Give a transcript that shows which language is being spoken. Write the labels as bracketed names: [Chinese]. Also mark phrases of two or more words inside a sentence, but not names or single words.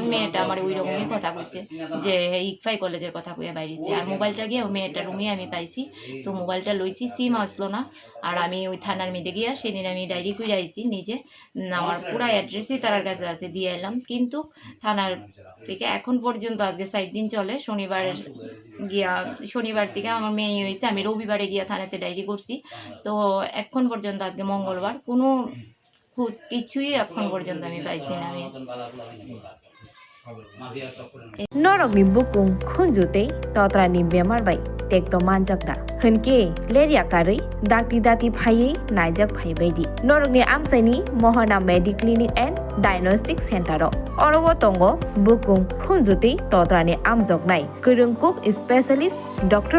[Bangla] মেয়েটা আমার ওই রকমই কথা কইছে যে ইকফাই কলেজের কথা কইয়া বাইরেছে, আর মোবাইলটা গিয়ে মেয়েটার রুমে আমি পাইছি, তো মোবাইলটা লইছি, সিম আসলো না, আর আমি ওই থানার মধ্যে গিয়া সেদিন আমি ডায়েরি করে আইছি নিজে, আমার পুরা অ্যাড্রেসই তার কাছে আছে দিয়ে এলাম, কিন্তু থানার থেকে এখন পর্যন্ত আজকে 4 দিন চলে, শনিবার থেকে আমার মেয়ে হয়েছে, আমি রবিবারে গিয়া থানাতে ডায়েরি করছি, তো এখন পর্যন্ত আজকে মঙ্গলবার কোনো খোঁজ কিছুই এখন পর্যন্ত আমি পাইছি না। আমি [Kok Borok] Norokni bukung khunjute totrani bemar bai tekto manjakda hunke leria kari dati phaiye naijak phai baidi norokni amsaini mohana mediclinic and diagnostic center orogo tongo bukung khunjute totrani amjoknai kurungkuk specialist Dr.